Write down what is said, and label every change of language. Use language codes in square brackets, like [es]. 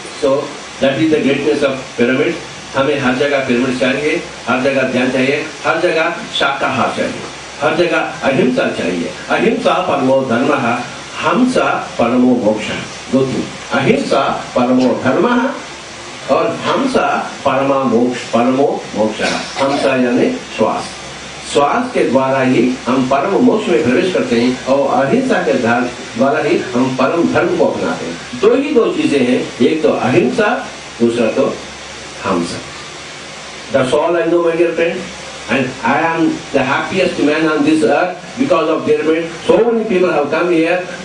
[en] So that is the greatness of pyramid. [hi] हमें हर जगह pyramid चाहिए, हर जगह ध्यान चाहिए, हर जगह शाकाहार चाहिए, हर जगह अहिंसा चाहिए। [sa] अहिंसा परमो धर्मः, हमसा परमो मोक्षः। दो तीन, अहिंसा परमो धर्मः और हमसा परमो मोक्षः। [hi] हमसा यानी श्वास, श्वास के द्वारा ही हम परम मोक्ष में प्रवेश करते हैं और अहिंसा के द्वारा ही हम परम धर्म को अपनाते हैं। दो चीजें हैं, एक तो अहिंसा, दूसरा तो हमसा। [en] That's all I know, my dear friend, and I am the happiest man on this earth because of pyramid. So many people have come here.